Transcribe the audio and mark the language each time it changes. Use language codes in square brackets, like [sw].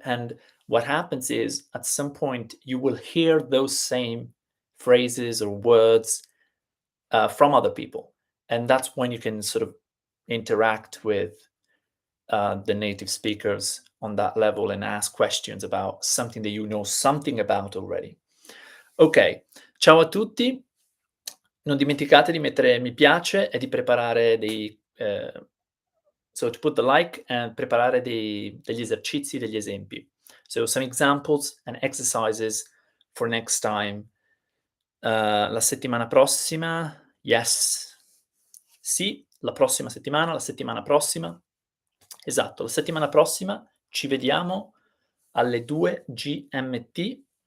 [en] And what happens is at some point you will hear those same phrases or words from other people. And that's when you can sort of interact with the native speakers on that level and ask questions about something that you know something about already. [it] Ok, ciao a tutti. Non dimenticate di mettere mi piace e di preparare [en] so to put the like and [it] preparare degli esercizi, degli esempi. [en] So some examples and exercises for next time. [it] La settimana prossima, yes. Sì, la settimana prossima. Esatto, la settimana prossima ci vediamo alle 2 GMT.